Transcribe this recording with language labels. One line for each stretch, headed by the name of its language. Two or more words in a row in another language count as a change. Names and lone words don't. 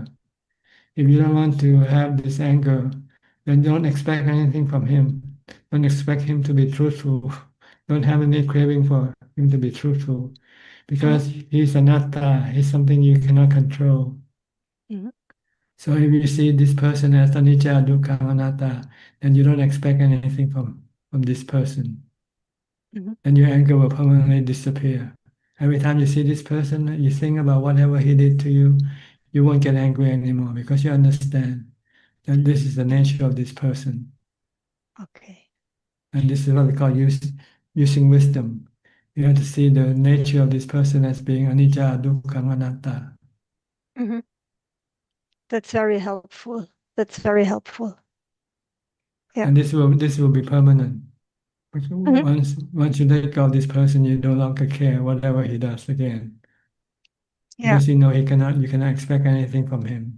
English: If you don't want to have this anger, then don't expect anything from him. Don't expect him to be truthful. Don't have any craving for him to be truthful because he's anatta, he's something you cannot control. So if you see this person as
Pali: anicca, dukkha, anatta,
English: then you don't expect anything from this person. And your anger will permanently disappear. Every time you see this person, you think about whatever he did to you, you won't get angry anymore because you understand that this is the nature of this person. Okay. And this is what we call using wisdom. You have to see the nature of this person as being
Pali: anicca, dukkha, anatta.
English: That's very helpful. That's very helpful. Yeah. And this will be permanent. Once you let go of this person, you no longer care whatever he does again. Because you know you cannot expect anything from him.